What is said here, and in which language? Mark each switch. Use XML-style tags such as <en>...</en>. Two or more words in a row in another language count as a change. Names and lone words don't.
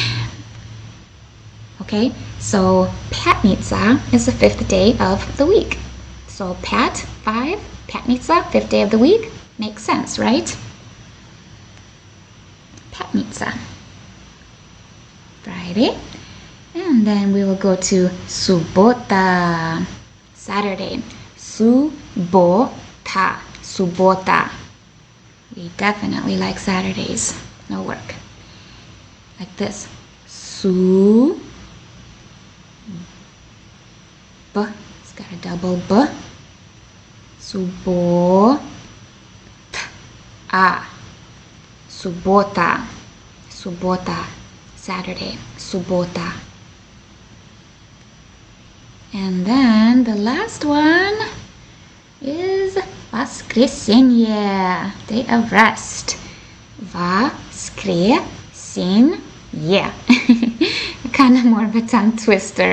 <en>Okay, so пятница is the 5th day of the week. So pat, 5, пятница, 5th day of the week. Makes sense, right? Пятница. Friday. And then we will go to суббота. Saturday. Суббота. Суббота. We definitely like Saturdays. No work. Like this. It's got a double B.</en> <ru>Суббота. Суббота. Суббота. Saturday. Суббота.</ru> <en>And then the last one is воскресенье. Day of rest. Воскресенье. Kind of more of a tongue twister.</en>